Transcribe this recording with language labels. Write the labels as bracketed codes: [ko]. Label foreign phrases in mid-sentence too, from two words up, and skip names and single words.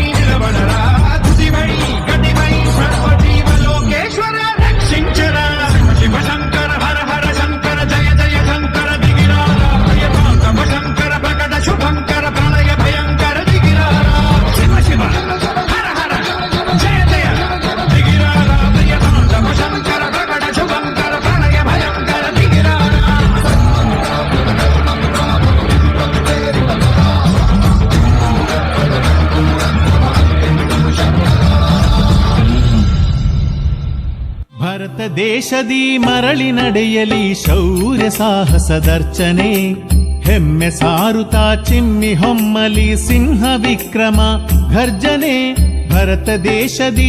[te] నిలబడరా తుదివై గతివై సర్వజీవలోకేశ్వర రక్షించరా శివ శంకర హర హర శంకర జయ జయ శంకర దిగిరారా ప్రియతాండవ శంకర ప్రకట శుభంకర ప్రళయ భయంకర దిగిరారా శివ శివ హర హర జయ జయ దిగిరారా ప్రియతాండవ శంకర ప్రకట శుభంకర ప్రళయ భయంకర దిగిరారా [kn] ಭಾರತ ದೇಶದಿ ಮರಳಿ ನಡೆಯಲಿ ಶೌರ್ಯ ಸಾಹಸದರ್ಚನೆ ಹೆಮ್ಮೆ ಸಾರುತ್ತಾ ಚಿಮ್ಮಿ ಹೊಮ್ಮಲಿ ಸಿಂಹ ವಿಕ್ರಮ ಘರ್ಜನೆ ಭರತ ದೇಶದಿ